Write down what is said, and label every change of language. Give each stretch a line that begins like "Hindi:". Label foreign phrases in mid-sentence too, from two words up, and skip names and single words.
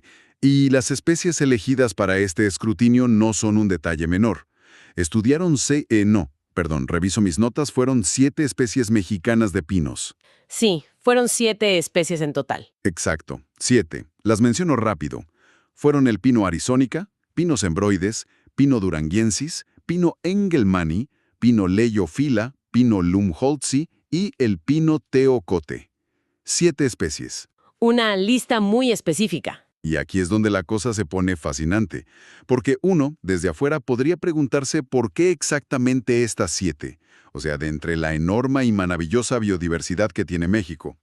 Spanish: Y las especies elegidas para este escrutinio no son un detalle menor. Reviso mis notas, fueron 7 especies mexicanas de pinos. Sí, fueron 7 especies en total. Exacto, 7. Las menciono rápido. Fueron el pino arizónica, pinos embroides, pino duranguensis, pino engelmanni, pino leiophylla, pino lumholtzi y el pino teocote. 7 especies. Una lista muy específica. Y aquí es donde la cosa se pone fascinante, porque uno, desde afuera, podría preguntarse por qué exactamente estas 7, o sea, de entre la enorme y maravillosa biodiversidad que tiene México.